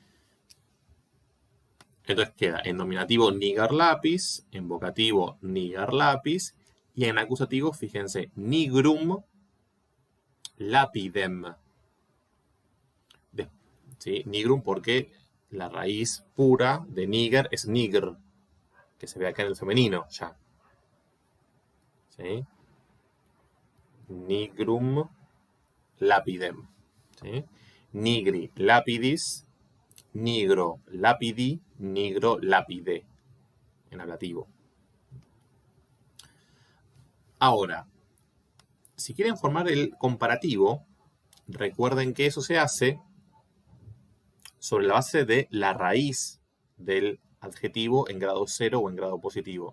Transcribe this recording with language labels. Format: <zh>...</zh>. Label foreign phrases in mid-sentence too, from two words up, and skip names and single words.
<es>Entonces queda en nominativo</es> <la>niger lápiz,</la> <es>en vocativo</es> <la>niger lápiz</la> <es>y en acusativo, fíjense,</es> <la>nigrum lapidem.</la> <es>¿Sí? Nigrum porque la raíz pura de niger es nigr, que se ve acá en el femenino ya. ¿Sí?</es> <la>Nigrum lapidem. ¿Sí? Nigri lapidis, nigro lapidi, nigro lapide,</la> <es>en ablativo. Ahora, si quieren formar el comparativo, recuerden que eso se hace sobre la base de la raíz del adjetivo en grado 0 o en grado positivo.</es>